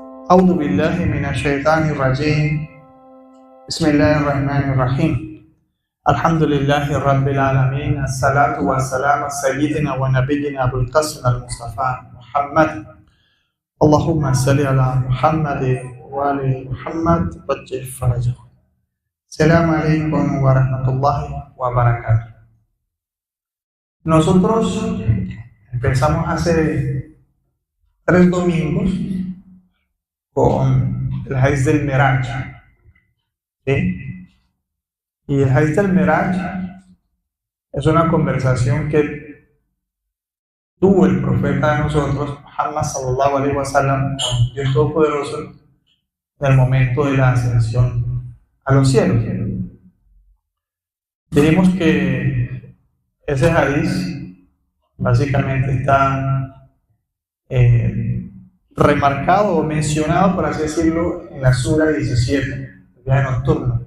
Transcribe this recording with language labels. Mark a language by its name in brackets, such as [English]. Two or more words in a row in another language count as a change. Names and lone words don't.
[Arabic] أعوذ بالله من الشيطان الرجيم بسم الله الرحمن الرحيم الحمد لله رب العالمين الصلاة والسلام على سيدنا ونبينا أبو القاسم المصطفى محمد اللهم صل على محمد وآل محمد وجه فرجه. السلام عليكم ورحمة الله وبركاته. [Spanish] Nosotros empezamos hace 3 domingos con el Hadith del Miraj, ¿sí? Y el Hadith del Miraj es una conversación que tuvo el profeta de nosotros, [Arabic] Muhammad صلى الله عليه وسلم, [Spanish] con Dios Todopoderoso en el momento de la ascensión a los cielos. Dijimos que ese Hadith básicamente está remarcado o mencionado, por así decirlo, en la Sura 17, el viaje nocturno.